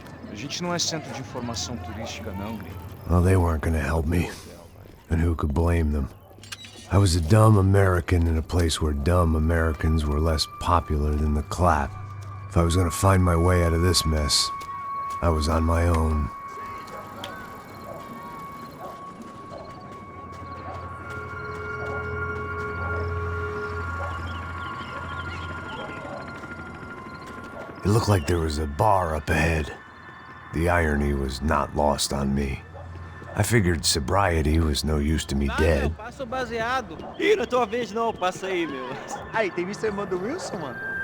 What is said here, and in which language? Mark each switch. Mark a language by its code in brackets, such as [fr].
[pt] A gente não é centro de informação turística, não, gringo. [en] Well, they weren't gonna help me. And who could blame them? I was a dumb American in a place where dumb Americans were less popular than the clap. If I was gonna find my way out of this mess, I was on my own. It looked like there was a bar up ahead. The irony was not lost on me. I figured sobriety was no use to me dead. [pt] Passa o baseado. Ih, não é tua vez não, passa aí, meu. Aí, tem visto a irmã do Wilson, mano?